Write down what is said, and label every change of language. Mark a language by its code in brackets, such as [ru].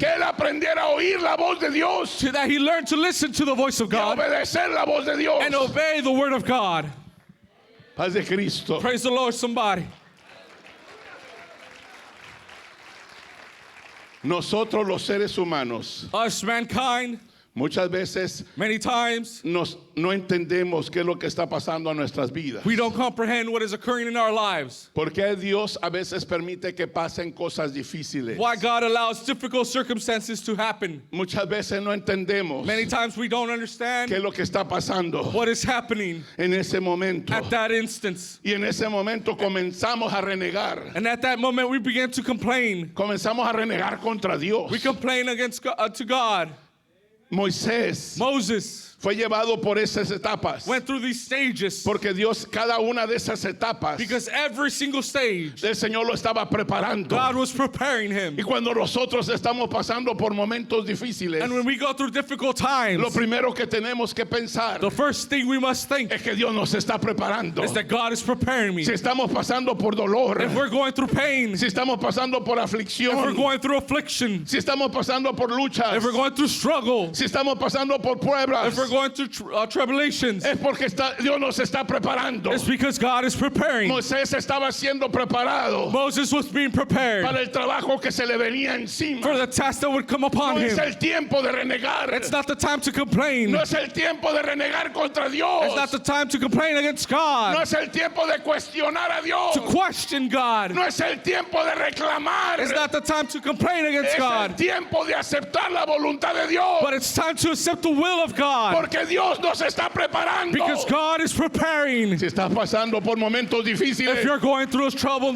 [es] que él aprendiera a oír la voz de Dios [en] that he learned to listen to the voice of [es] y a [en] God [es] obedecer la voz de Dios. [en] and obey the word of God. [es] Paz de Cristo. [en] Praise the Lord, somebody. [es] Nosotros los seres humanos [en] Us, mankind, [es] muchas veces [en] many times [es] no entendemos qué es lo que está pasando en nuestras vidas. [en] we don't comprehend what is occurring in our lives. [es] ¿Por qué Dios a veces permite que pasen cosas difíciles? [en] Why God allows difficult circumstances to happen. [es] Muchas veces no entendemos [en] Many times we don't [es] qué es [en] understand [es] lo que está pasando [en] what is happening [es] en ese momento. [en] at that instance. [es] Y en ese momento comenzamos a renegar. [en] And at that moment we begin to complain. [es] Comenzamos a renegar contra Dios. [en] We complain against God, to God. [es] Moisés [en] Moses [es] fue llevado por esas etapas. [en] went through these stages [es] Porque Dios, cada una de esas etapas, [en] because every single stage [es] el Señor lo estaba preparando. [en] God was preparing him. [es] Y cuando nosotros estamos pasando por momentos difíciles, [en] And when we go through difficult [es] lo [en] times, [es] primero que tenemos que pensar [en] the first thing we must think [es] es que Dios nos está preparando. [en] is that God is preparing me. [es] Si estamos pasando por dolor, [en] If we're going through pain, [es] si estamos pasando por [en] if we're [es] aflicción, [en] going through affliction, [es] si estamos pasando por luchas, [en] if we're going through struggle, [es] si estamos pasando por pruebas, [en] if we're going through tribulations, [es] es porque Dios nos está preparando. [en] it's because God is preparing. [es] Moisés estaba siendo preparado [en] Moses was being prepared [es] para el trabajo que se le venía [en] for [es] encima. [en] the task that would come upon [es] No es [en] him. [es] el tiempo de renegar. [en] It's not the time to complain. [es] No es el tiempo de renegar contra Dios. [en] It's not the time to complain against [es] No [en] God, [es] es el tiempo de cuestionar a Dios. [en] to question God. [es] No es el tiempo de reclamar. [en] It's not the time to complain against [es] Es el [en] God, [es] tiempo de aceptar la voluntad de Dios. [en] but it's time to accept the will of God [es] Porque Dios nos está preparando. [en] because God is preparing. [es] Si estás pasando por momentos difíciles, [en] If you're going through a troubled